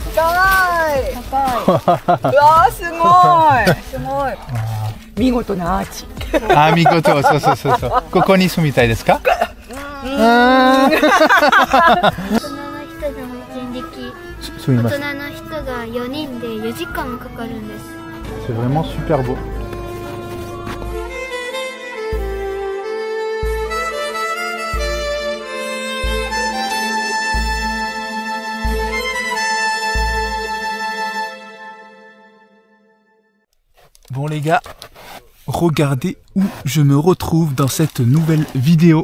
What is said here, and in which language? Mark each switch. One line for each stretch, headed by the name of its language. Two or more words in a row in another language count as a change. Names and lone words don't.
Japanese: 高い。うわー、すごい。見事なアーチ。あ、見事。そう。ここに住みたいですか？大人の人が人力、大人の人が4人で4時間もかかるんです。
French: C'est vraiment super beau. Bon les gars, regardez où je me retrouve dans cette nouvelle vidéo.